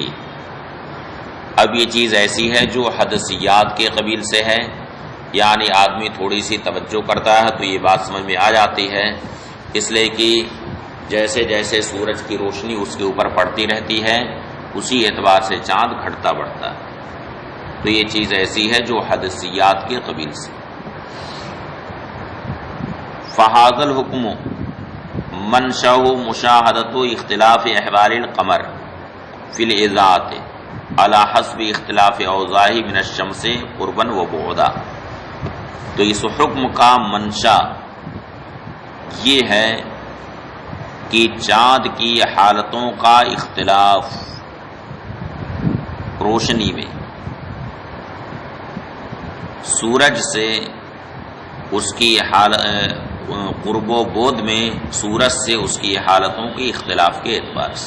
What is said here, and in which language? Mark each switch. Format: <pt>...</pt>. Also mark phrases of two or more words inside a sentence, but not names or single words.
<ur>اب یہ چیز ایسی ہے جو حدثیات کے قبیل سے ہے، یعنی آدمی تھوڑی سی توجہ کرتا ہے تو یہ بات سمجھ میں آ جاتی ہے، اس لیے کہ جیسے جیسے سورج کی روشنی اس کے اوپر پڑتی رہتی ہے اسی اعتبار سے چاند گھٹتا بڑھتا ہے. تو یہ چیز ایسی ہے جو حدثیات کے قبیل سے.</ur> <ar>فہذا الحکم منشأ مشاہدۃ اختلاف احوال القمر فی الاضاءۃ علی حسب اختلاف اوضاع من الشمس قربا و بعدا.</ar> <ur>تو اس حکم کا منشا یہ ہے کہ چاند کی حالتوں کا اختلاف روشنی میں سورج سے اس کی قرب و بعد میں سورج سے اس کی حالتوں کے اختلاف کے اعتبار سے.</ur>